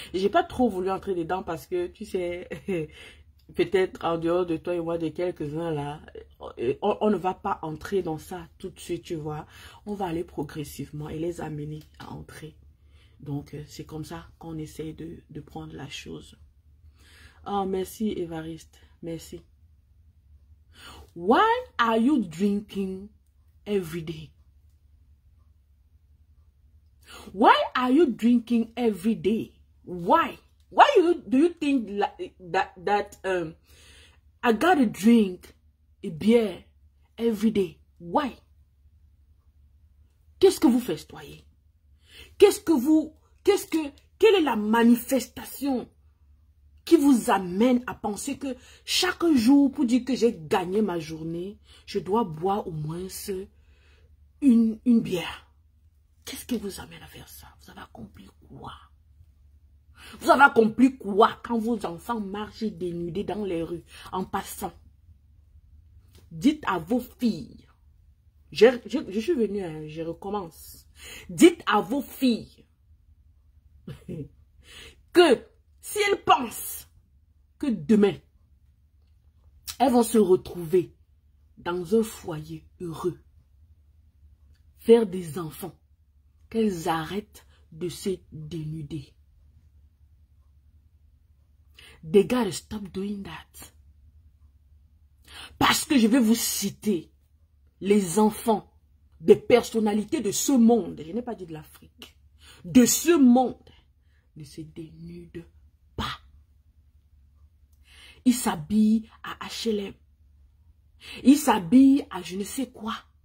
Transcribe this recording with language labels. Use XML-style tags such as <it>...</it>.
<fr>J'ai pas trop voulu entrer dedans parce que, tu sais, peut-être en dehors de toi et moi, de quelques-uns là, on ne va pas entrer dans ça tout de suite, tu vois. On va aller progressivement et les amener à entrer. Donc, c'est comme ça qu'on essaie de prendre la chose. Oh, merci Évariste. Merci.</fr> <en>Why are you drinking every day? Why are you drinking every day? Why? Why do you think that I gotta drink a beer every day? Why?</en> <fr>Qu'est-ce que vous festoyez? Quelle est la manifestation qui vous amène à penser que chaque jour, pour dire que j'ai gagné ma journée, je dois boire au moins une bière? Qu'est-ce qui vous amène à faire ça? Vous avez accompli quoi? Vous avez accompli quoi quand vos enfants marchent dénudés dans les rues en passant? Dites à vos filles, Je suis venue, hein, je recommence. Dites à vos filles que si elles pensent que demain, elles vont se retrouver dans un foyer heureux, faire des enfants, qu'elles arrêtent de se dénuder.</fr> <en>They gotta stop doing that.</en> <fr>Parce que je vais vous citer les enfants des personnalités de ce monde, je n'ai pas dit de l'Afrique, de ce monde, ne se dénudent pas. Ils s'habillent à HLM. Ils s'habillent à je ne sais quoi.</fr>